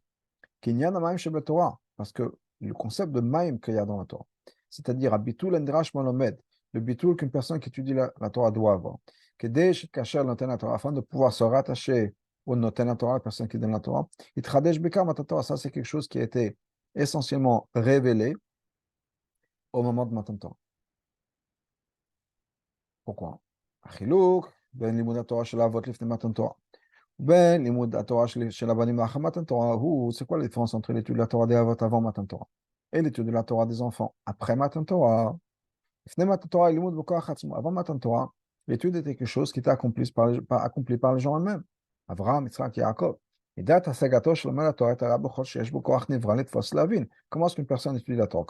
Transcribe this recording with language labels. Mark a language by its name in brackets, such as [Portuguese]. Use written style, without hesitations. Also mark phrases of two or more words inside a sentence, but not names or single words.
[French] Parce que le concept de maïm qu'il y a dans la Torah, c'est-à-dire le bitoul qu'une personne qui étudie la Torah doit avoir, afin de pouvoir se rattacher au [Hebrew] נותן תורה, [French] la personne qui donne la Torah, ça c'est quelque chose qui a été essentiellement révélé au moment de Matan Torah. Pourquoi? [Hebrew] בין לימוד תורה של אבות לפני מתן תורה. בין לימוד תורה של אבנים אחר מתן תורה. [French] C'est quoi la différence entre l'étude de la Torah des avot avant Matan Torah et l'étude de la Torah des enfants après Matan Torah? [Hebrew] לפני מתן תורה לימוד בכוח עצמו. [French] Avant Matan Torah, l'étude était quelque chose qui était accompli par les gens eux-mêmes. Avraham, Yitzhak, Yaakov. Comment est-ce qu'une personne étudie la Torah?